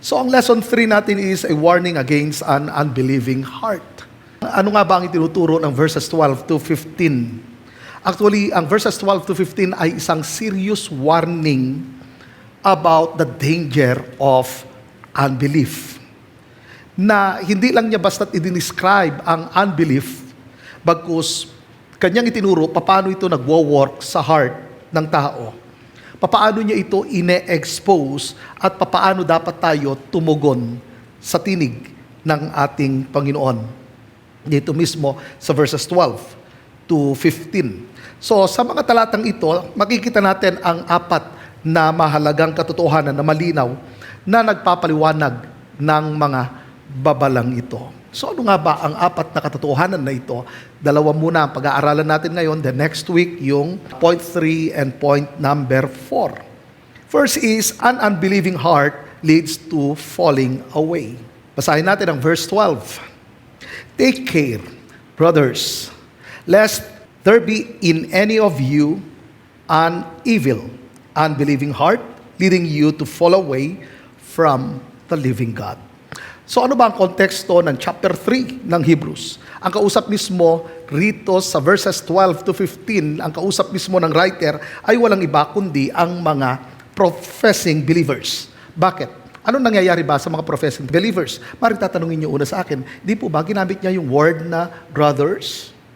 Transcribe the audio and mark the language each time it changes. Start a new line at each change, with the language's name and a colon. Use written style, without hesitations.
English: So ang lesson 3 natin is a warning against an unbelieving heart.
Filipino: Ano nga ba ang itinuturo ng verses 12 to 15?
English: Actually,
Filipino: ang verses 12 to 15 ay isang
English: serious warning about the danger of unbelief.
Filipino: Na hindi lang niya basta't i-describe ang unbelief, bagkus kanyang itinuro paano ito nagwo-work sa heart ng tao. Papaano niya ito ine-expose at papaano dapat tayo tumugon sa tinig ng ating Panginoon. Dito mismo sa verses 12 to 15. So sa mga talatang ito, makikita natin ang apat na mahalagang katotohanan na malinaw na nagpapaliwanag ng mga babalang ito. So ano nga ba ang apat na katotohanan na ito? Dalawa muna ang pag-aaralan natin ngayon.
English: The next week, yung point 3 and point number 4. First is, an unbelieving heart leads to falling away.
Filipino: Basahin natin ang verse 12.
English: Take care, brothers, lest there be in any of you an evil, unbelieving heart, leading you to fall away from the living God.
Filipino: So ano ba ang konteksto ng chapter 3 ng Hebrews? Ang kausap mismo rito sa verses 12 to 15, ang kausap mismo ng writer ay walang iba kundi ang mga professing believers. Bakit? Anong nangyayari ba sa mga professing believers? Maring tatanungin niyo una sa akin, di po ba ginamit niya yung word na brothers?